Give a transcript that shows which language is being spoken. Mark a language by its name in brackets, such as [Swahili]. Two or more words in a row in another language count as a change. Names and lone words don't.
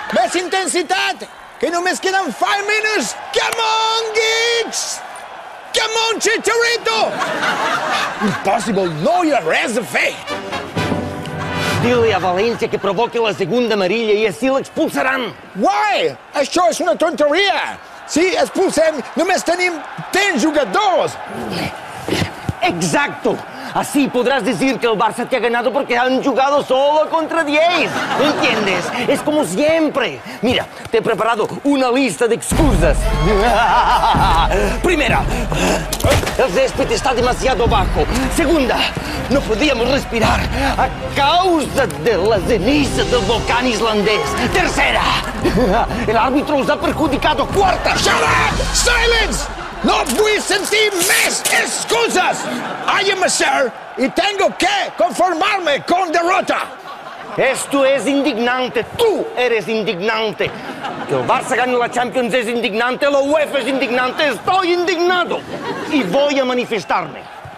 [Catalan] més intensitat, que només queden 5 minuts. [English] Come on, geeks! Come on, Chicharito! [Catalan] Impossible, no hi ha res a fer. [Spanish] Dile a València que provoqui la segunda amarilla [Catalan] i així l'expulsaran. Why? Això és una tonteria. Si expulsem, només tenim 10 jugadors. [Spanish] Exacto. Así podrás decir que el Barça te ha ganado porque han jugado solo contra 10. ¿Entiendes? Es como siempre. Mira, te he preparado una lista de excusas. Primera, el césped está demasiado bajo. Segunda, no podíamos respirar a causa de la ceniza del volcán islandés. Tercera, el árbitro os ha perjudicado. Cuarta, [English] Shut up! Silence! [Catalan] No vull sentir més excuses. [English] I am a sir [Spanish] y tengo que conformarme con derrota. esto es indignante. Tú eres indignante. Que el Barça gane la Champions es indignante. La UEFA es indignante. Estoy indignado. Y voy a manifestarme.